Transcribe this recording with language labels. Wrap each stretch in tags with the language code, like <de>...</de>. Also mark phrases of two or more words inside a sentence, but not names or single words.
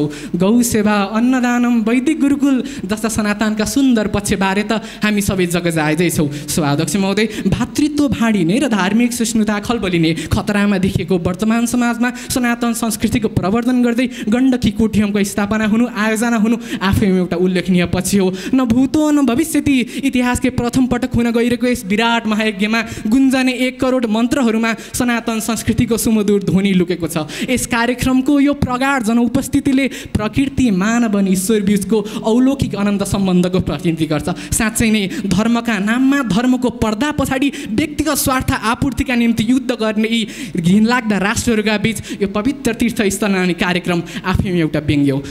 <ne>गौ सेवा अन्नदानम वैदिक गुरुकुल जस्ता सनातनका सुन्दर पक्षबारे त हामी सबै जग जायजै छौँ। स्वाध्यक्ष महोदय, भातृत्व भाँडिने र धार्मिक सहिष्णुता खलबलिने खतरामा देखिएको वर्तमान समाजमा सनातन संस्कृतिको प्रवर्धन गर्दै गण्डकी कोठीयमको स्थापना हुनु, आयोजना हुनु आफैमा एउटा उल्लेखनीय पक्ष हो।</ne> <sa>न भूतो न भविष्यति</sa> <ne>इतिहासकै प्रथम पटक हुन गइरहेको यस विराट महायज्ञमा गुन्जने 1 करोड मन्त्रहरूमा सनातन संस्कृतिको सुमधुर ध्वनि लुकेको छ। यस कार्यक्रमको यो प्रगाढ जनउपस्थितिले प्रकृति मानव अनि ईश्वर बीचको अलौकिक अनन्त सम्बन्धको प्रतिनिधि गर्छ। साँच्चै नै धर्मका नाममा धर्मको पर्दा पछाडि व्यक्तिगत स्वार्थ आपूर्तिका निम्ति युद्ध गर्ने यी घिनलाग्दा राष्ट्रहरूका बीच यो पवित्र तीर्थस्थल अनि कार्यक्रम आफैमा एउटा व्यङ्ग्य हो।</ne>